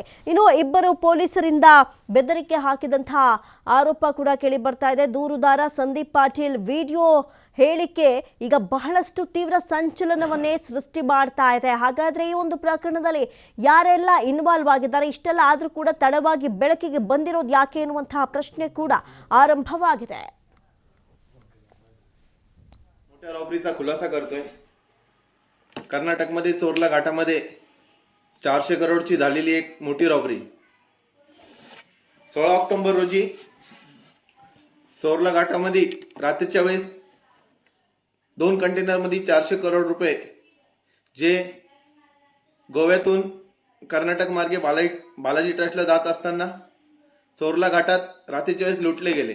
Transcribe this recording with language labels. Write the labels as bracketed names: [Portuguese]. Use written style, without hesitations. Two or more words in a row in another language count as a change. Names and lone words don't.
[Kannada] ಇನ್ನು ಇಬ್ಬರು ಪೊಲೀಸರಿಂದ ಬೆದರಿಕೆ ಹಾಕಿದಂತಹ ಆರೋಪ ಕೂಡ ಕೇಳಿ ಬರ್ತಾ ಇದೆ. ದೂರುದಾರ ಸಂದೀಪ್ ಪಾಟೀಲ್ ವಿಡಿಯೋ ಹೇಳಿಕೆ ಈಗ ಬಹಳಷ್ಟು ತೀವ್ರ ಸಂಚಲನವನ್ನೇ ಸೃಷ್ಟಿ ಮಾಡ್ತಾ ಇದೆ. ಹಾಗಾದ್ರೆ ಈ ಒಂದು ಪ್ರಕರಣದಲ್ಲಿ ಯಾರೆಲ್ಲ ಇನ್ವಾಲ್ವ್ ಆಗಿದ್ದಾರೆ, ಇಷ್ಟೆಲ್ಲ ಆದ್ರೂ ಕೂಡ ತಡವಾಗಿ ಬೆಳಕಿಗೆ ಬಂದಿರೋದು ಯಾಕೆ ಎನ್ನುವಂತಹ ಪ್ರಶ್ನೆ ಕೂಡ आरंभवाಗಿದೆ. [Marathi] मोठ्या रॉबरीचा खुलासा करतोय. कर्नाटकमध्ये चोरला घाटामध्ये 400 करोडची झालेली एक मोठी रॉबरी 16 ऑक्टोबर रोजी चोरला घाटामध्ये रात्रीच्या वेळेस 2 कंटेनर मध्ये 400 करोड रुपये जे गोव्यातून कर्नाटक मार्गे बालाजी ट्रस्टला जात असताना चोरला घाटात रात्रीच्या वेळेस लुटले गेले.